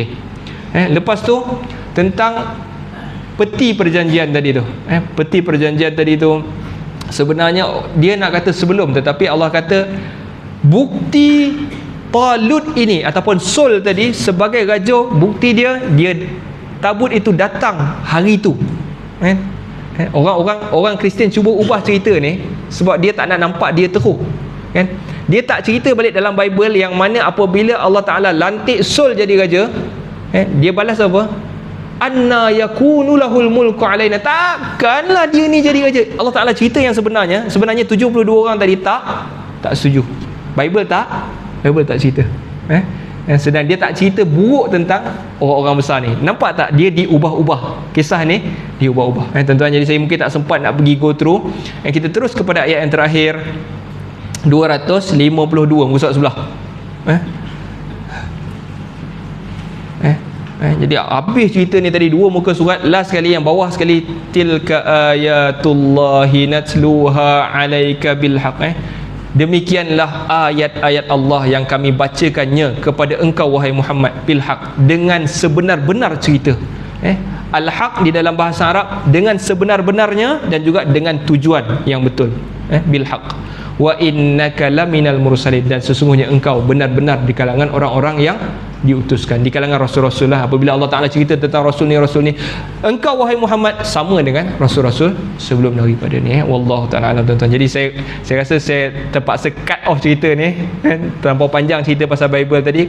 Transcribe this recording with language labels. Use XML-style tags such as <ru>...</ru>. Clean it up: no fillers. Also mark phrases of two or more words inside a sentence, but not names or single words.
<ms>Lepas tu tentang peti perjanjian tadi tu, peti perjanjian tadi tu sebenarnya dia nak kata sebelum, tetapi Allah kata bukti Talut ini ataupun Saul tadi sebagai raja, bukti dia tabut itu datang hari itu. Orang Kristian cuba ubah cerita ni sebab dia tak nak nampak dia teruk, kan? Dia tak cerita balik dalam Bible yang mana apabila Allah Ta'ala lantik Saul jadi raja, dia balas apa?</ms> <ar>أنى يكون له الملك علينا,</ar> <ms>takkanlah dia ni jadi raja. Allah Ta'ala cerita yang sebenarnya 72 orang tadi tak setuju. Bible tak cerita. Sedang dia tak cerita buruk tentang orang-orang besar ni. Nampak tak, dia diubah-ubah, kisah ni diubah-ubah. Tuan-tuan, jadi saya mungkin tak sempat nak pergi</ms> <en>go through.</en> <ms>Kita terus kepada ayat yang terakhir, 252 muka sebelah. Jadi habis cerita ni tadi 2 muka surat, last sekali yang bawah sekali,</ms> <ar>تلك آيات الله نتلوها عليك بالحق.</ar> <ms>Demikianlah ayat-ayat Allah yang kami bacakannya kepada engkau wahai Muhammad bilhaq, dengan sebenar-benar cerita. Al-haq di dalam bahasa Arab dengan sebenar-benarnya dan juga dengan tujuan yang betul. Bilhaq.</ms> <ar>وإنك لمن المرسلين,</ar> <ms>dan sesungguhnya engkau benar-benar di kalangan orang-orang yang diutuskan, di kalangan rasul-rasul lah. Apabila Allah Ta'ala cerita tentang rasul ni, engkau wahai Muhammad sama dengan rasul-rasul sebelum daripada ni.</ms> <ar>والله تعالى أعلم,</ar> <ms>tuan-tuan. Jadi saya rasa saya terpaksa</ms> <en>cut off</en> <ms>cerita ni, terlampau panjang cerita pasal Bible tadi.</ms>